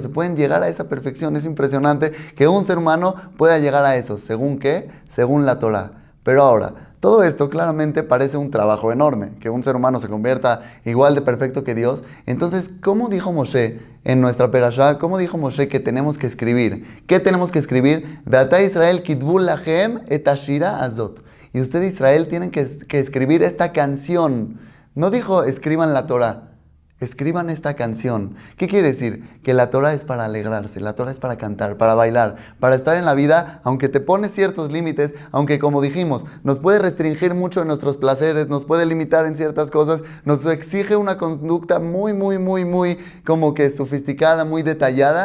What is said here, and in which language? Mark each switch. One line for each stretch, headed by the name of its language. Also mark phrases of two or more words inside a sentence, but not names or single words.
Spanish: Se pueden llegar a esa perfección. Es impresionante que un ser humano pueda llegar a eso. ¿Según qué? Según la Torah. Pero ahora, todo esto claramente parece un trabajo enorme, que un ser humano se convierta igual de perfecto que Dios. Entonces, ¿cómo dijo Moshe en nuestra perashá? ¿Cómo dijo Moshe que tenemos que escribir? ¿Qué tenemos que escribir?
Hebrew: ועתה ישראל כתבו לכם את השירה הזאת.
Spanish: Y ustedes, Israel, tienen que escribir esta canción. No dijo escriban la Torah. Escriban esta canción. ¿Qué quiere decir? Que la Torah es para alegrarse, la Torah es para cantar, para bailar, para estar en la vida, aunque te pone ciertos límites, aunque, como dijimos, nos puede restringir mucho en nuestros placeres, nos puede limitar en ciertas cosas, nos exige una conducta muy como que sofisticada, muy detallada.